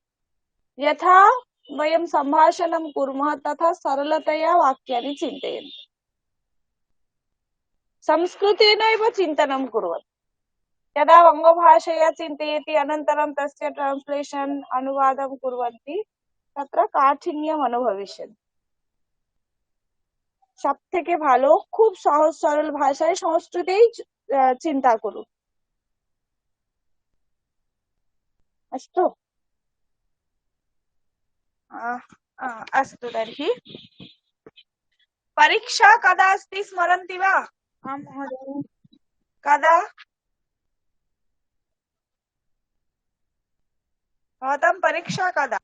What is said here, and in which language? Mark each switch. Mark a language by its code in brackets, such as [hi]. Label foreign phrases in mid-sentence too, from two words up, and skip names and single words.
[sa] यथा वयं सम्भाषणं कुर्मः तथा सरलतया वाक्यानि चिन्तयन्तु। संस्कृतेन एव चिन्तनं कुर्वन्तु। यदा वङ्गभाषया चिन्तयति अनन्तरं तस्य ट्रान्स्लेशन् अनुवादं कुर्वन्ति तत्र काठिन्यम् अनुभविष्यति। [bn] সবথেকে ভালো খুব সহজ সরল ভাষায় সংস্কৃতেই চিন্তা করুন। [sa] अस्तु अस्तु तर्हि परीक्षा कदा अस्ति स्मरन्ति वा? आं महोदय कदा भवतां परीक्षा कदा?